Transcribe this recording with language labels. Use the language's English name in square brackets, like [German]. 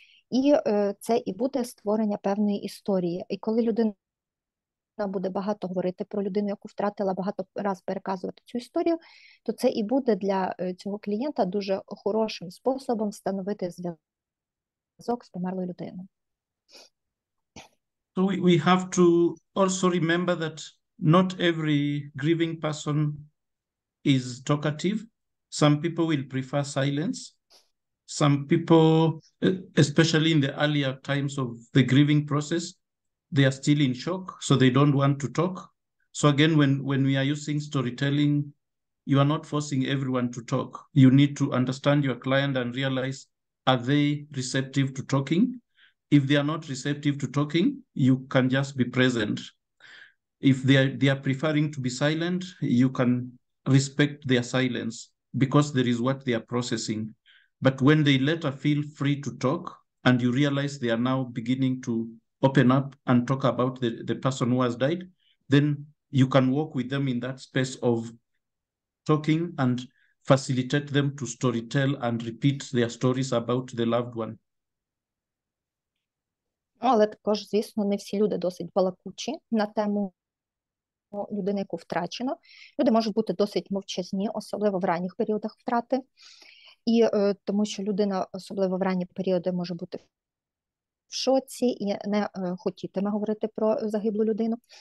[Ukrainian] І це і буде створення певної історії. І коли людина буде багато говорити про людину, яку втратила, багато раз переказувати цю історію, то це і буде для цього клієнта дуже хорошим способом встановити зв'язок з померлою людиною. [English] So we have to also remember that not every grieving person is talkative. Some people will prefer silence. Some people, especially in the earlier times of the grieving process, they are still in shock, so they don't want to talk. So again, when we are using storytelling, you are not forcing everyone to talk. You need to understand your client and realize, are they receptive to talking? If they are not receptive to talking, you can just be present. If they are preferring to be silent, you can respect their silence because there is what they are processing. But when they later feel free to talk and you realize they are now beginning to open up and talk about the person who has died, then you can walk with them in that space of talking and facilitate them to storytell and repeat their stories about the loved one. [Ukrainian] Але також, звісно, не всі люди досить балакучі на тему людини, яку втрачено. Люди можуть бути досить мовчазні, особливо в ранніх періодах втрати. І тому що людина, особливо в ранні періоди, може бути в шоці і не хотітиме говорити про загиблу людину.